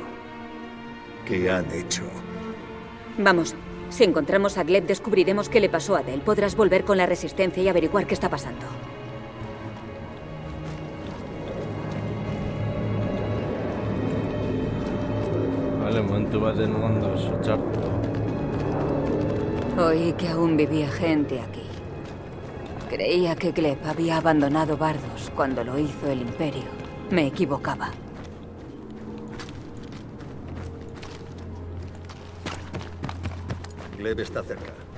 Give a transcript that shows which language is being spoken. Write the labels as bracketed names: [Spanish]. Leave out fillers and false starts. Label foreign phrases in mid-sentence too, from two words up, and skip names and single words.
[Spanish] ¿Qué han hecho? Vamos. Si encontramos a Gleb, descubriremos qué le pasó a Del. Podrás volver con la Resistencia y averiguar qué está pasando. Vale, [Basque] momentu baten ondo txarto. [Spanish] Oí que aún vivía gente aquí. Creía que Gleb había abandonado Bardos cuando lo hizo el Imperio. Me equivocaba. Gleb está cerca.